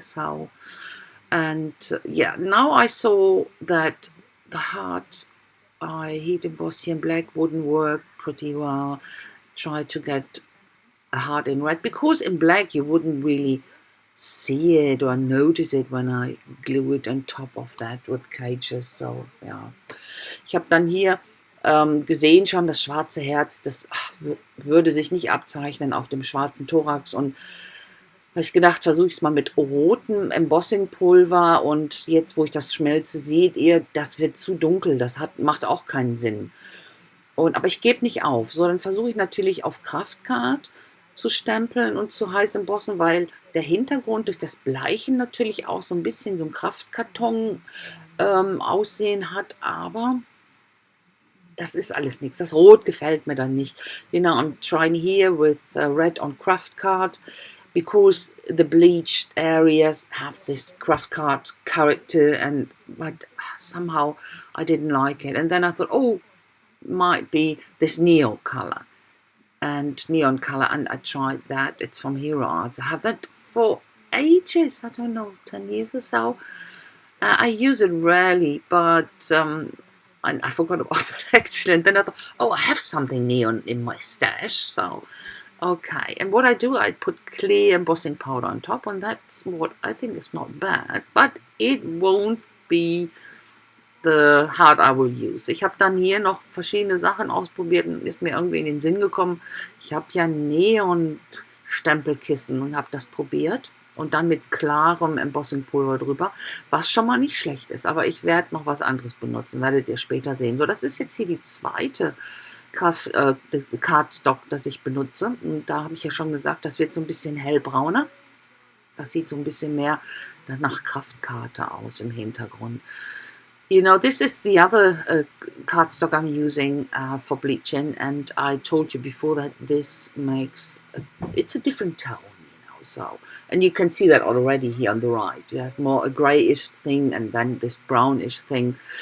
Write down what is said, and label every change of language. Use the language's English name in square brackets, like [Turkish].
[English] So, and yeah, now I saw that the heart I heat embossed here in black wouldn't work pretty well. Try to get a heart in red, because in black you wouldn't really see it or notice it when I glue it on top of that rib cages. [German] So ja, ich habe dann hier gesehen schon, das schwarze Herz, das würde sich nicht abzeichnen auf dem schwarzen Thorax, und habe ich gedacht, versuche ich es mal mit rotem Embossingpulver, und jetzt, wo ich das schmelze, seht ihr, das wird zu dunkel, das macht auch keinen Sinn. Aber ich gebe nicht auf, so dann versuche ich natürlich auf Kraftcard zu stempeln und zu heiß embossen, weil der Hintergrund durch das Bleichen natürlich auch so ein bisschen so ein Kraftkarton Aussehen hat, aber das ist alles nichts. Das Rot gefällt mir dann nicht. [English] You know, I'm trying here with red on craft card, because the bleached areas have this craft card character, but somehow I didn't like it. And then I thought, oh, might be this neon color, and I tried that. It's from Hero Arts. I have that for ages. I don't know, 10 years or so. I use it rarely, but I forgot about that actually. And then I thought, oh, I have something neon in my stash. So, okay. And what I do, I put clear embossing powder on top, and that's what I think is not bad. But it won't be the heart I will use. [German] Ich habe dann hier noch verschiedene Sachen ausprobiert und ist mir irgendwie in den Sinn gekommen. Ich habe ja Neon-Stempelkissen und habe das probiert. Und dann mit klarem Embossingpulver drüber, was schon mal nicht schlecht ist. Aber ich werde noch was anderes benutzen, werdet ihr später sehen. So, das ist jetzt hier die zweite Cardstock, das ich benutze. Und da habe ich ja schon gesagt, das wird so ein bisschen hellbrauner. Das sieht so ein bisschen mehr nach Kraftkarte aus im Hintergrund. [English] You know, this is the other cardstock I'm using for bleaching, and I told you before that this makes it's a different tone. So, and you can see that already here on the right. You have more a grayish thing and then this brownish thing.